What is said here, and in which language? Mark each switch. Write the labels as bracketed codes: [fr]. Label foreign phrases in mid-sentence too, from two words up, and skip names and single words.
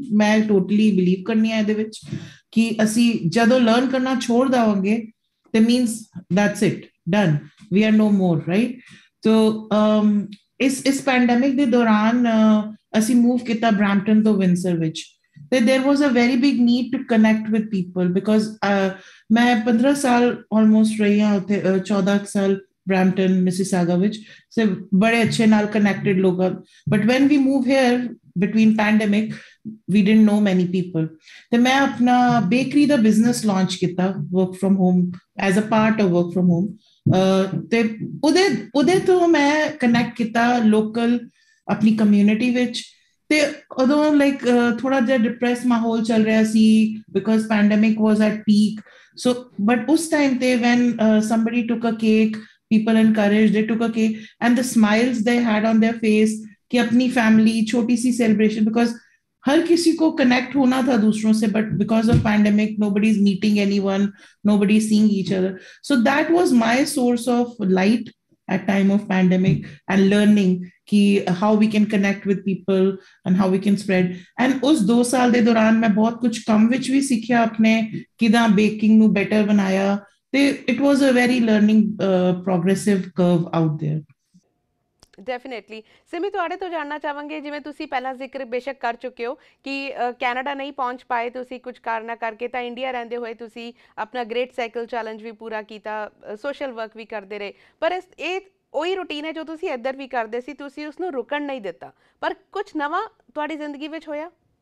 [pa] ਮੈਂ [en] totally believe [pa] ਕਰਨੀ ਹੈ ਇਹਦੇ ਵਿੱਚ ਕਿ ਅਸੀਂ ਜਦੋਂ ਲਰਨ ਕਰਨਾ ਛੋੜ ਦੇਵਾਂਗੇ ਤੇ [en] means that's it, done, we are no more, right. [pa] ਤੋ ਇਸ ਪੈਂਡੇਮਿਕ ਦੇ ਦੌਰਾਨ ਅਸੀਂ ਮੂਵ ਕੀਤਾ ਬ੍ਰੈਂਪਟਨ ਤੋਂ ਵਿੰਸਰ ਵਿੱਚ, ਤੇ [en] there was a very big need to connect with people because [pa] ਮੈਂ 15 ਸਾਲ almost ਰਹੀ ਹਾਂ ਉੱਥੇ, 14 ਸਾਲ Brampton, Mississauga ਵਿੱਚ, ਸੇ ਬੜੇ ਅੱਛੇ ਨਾਲ connected ਲੋਕ। [en] But when we move here between pandemic, we didn't know many people। [pa] ਤੇ ਮੈਂ ਆਪਣਾ ਬੇਕਰੀ ਦਾ [en] business launch [pa] ਕੀਤਾ [en] work from home, as a part of work from home। [pa] ਤੇ ਉਹਦੇ ਤੋਂ ਮੈਂ ਕਨੈਕਟ ਕੀਤਾ ਲੋਕਲ ਆਪਣੀ ਕਮਿਊਨਿਟੀ ਵਿੱਚ। ਤੇ ਉਦੋਂ ਲਾਈਕ ਥੋੜਾ ਜਿਹਾ ਡਿਪਰੈਸ ਮਾਹੌਲ ਚੱਲ ਰਿਹਾ ਸੀ [en] because pandemic was at peak. so but [pa] ਉਸ ਟਾਈਮ ਤੇ [en] when somebody took a cake, people encouraged, they took a cake and the smiles they had on their face [hi] कि अपनी फैमिली छोटी सी सेलिब्रेशन, बिकॉज हर किसी को कनेक्ट होना था दूसरों से, [en] but because of pandemic nobody is meeting anyone, nobody is seeing each other। so that was my source of light at time of pandemic and learning कि how we can connect with people and how we can spread। [pa] and ਉਸ 2 ਸਾਲ ਦੇ ਦੌਰਾਨ ਮੈਂ ਬਹੁਤ ਕੁਝ ਕੰਮ ਵਿੱਚ ਵੀ ਸਿੱਖਿਆ, ਆਪਣੇ ਕਿਦਾਂ ਬੇਕਿੰਗ ਨੂੰ ਬੈਟਰ ਬਣਾਇਆ, ਤੇ [en] it was a very learning progressive curve out there। [pa] ਡੈਫੀਨੇਟਲੀ। ਸਿਮੀ, ਤੁਹਾਡੇ ਤੋਂ ਜਾਣਨਾ ਚਾਹਾਂਗੇ, ਜਿਵੇਂ ਤੁਸੀਂ ਪਹਿਲਾਂ ਜ਼ਿਕਰ ਬੇਸ਼ੱਕ ਕਰ ਚੁੱਕੇ ਹੋ ਕਿ ਕੈਨੇਡਾ ਨਹੀਂ ਪਹੁੰਚ ਪਾਏ ਤੁਸੀਂ ਕੁਝ ਕਾਰਨਾਂ ਕਰਕੇ, ਤਾਂ ਇੰਡੀਆ ਰਹਿੰਦੇ ਹੋਏ ਤੁਸੀਂ ਆਪਣਾ ਗ੍ਰੇਟ ਸਾਈਕਲ ਚੈਲੰਜ ਵੀ ਪੂਰਾ ਕੀਤਾ, [en] social work [pa] ਵੀ ਕਰਦੇ ਰਹੇ, ਪਰ ਇਹ ਉਹੀ ਰੂਟੀਨ ਹੈ ਜੋ ਤੁਸੀਂ ਇੱਧਰ ਵੀ ਕਰਦੇ ਸੀ, ਤੁਸੀਂ ਉਸਨੂੰ ਰੁਕਣ ਨਹੀਂ ਦਿੱਤਾ, ਪਰ ਕੁਝ ਨਵਾਂ ਤੁਹਾਡੀ ਜ਼ਿੰਦਗੀ ਵਿੱਚ ਹੋਇਆ?